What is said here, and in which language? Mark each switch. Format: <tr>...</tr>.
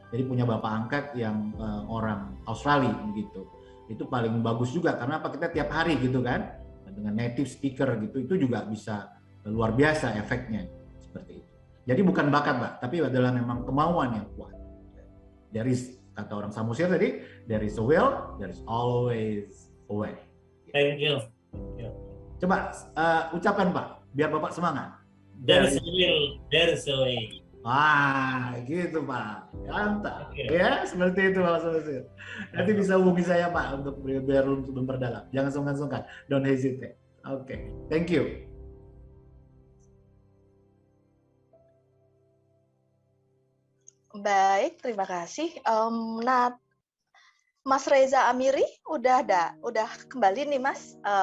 <id>Jadi punya bapak angkat yang orang Australia gitu. Itu paling bagus juga karena apa, kita tiap hari gitu kan dengan native speaker gitu, itu juga bisa luar biasa efeknya seperti itu. Jadi bukan bakat Pak, tapi adalah memang kemauan yang kuat. Dari kata orang Samosir tadi,</id> <en>there is a will, there is always a way. Thank you.</en> <id>Coba ucapkan Pak, biar Bapak semangat.</id> <en>There is a will, there is a way.</en> <id>Wah, gitu Pak. Mantap. Okay. Ya, seperti itu Pak Samosir. Nanti bisa hubungi saya Pak untuk biar memperdalam. Jangan sungkan-sungkan.</id> <en>Don't hesitate. Oke, thank you.</en> <id>Baik, terima kasih. Nah, Mas Reza Amiri udah kembali nih Mas.</id>